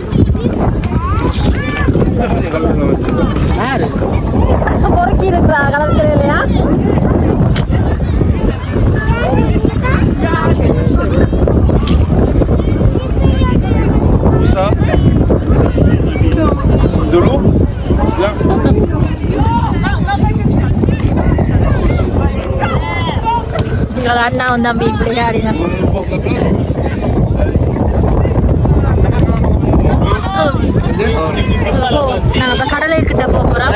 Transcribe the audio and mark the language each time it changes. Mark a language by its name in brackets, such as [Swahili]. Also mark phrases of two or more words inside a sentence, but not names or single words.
[Tamil] பொறுக்கி இருக்கிறா கடற்கரையிலையா? [French] Où ça? De l'eau? Bien. [Tamil] எங்கள் அண்ணாவும் தம்பி விளையாடினார். நாங்கள் இப்போ கடலுக்கிட்ட போகிறோம்.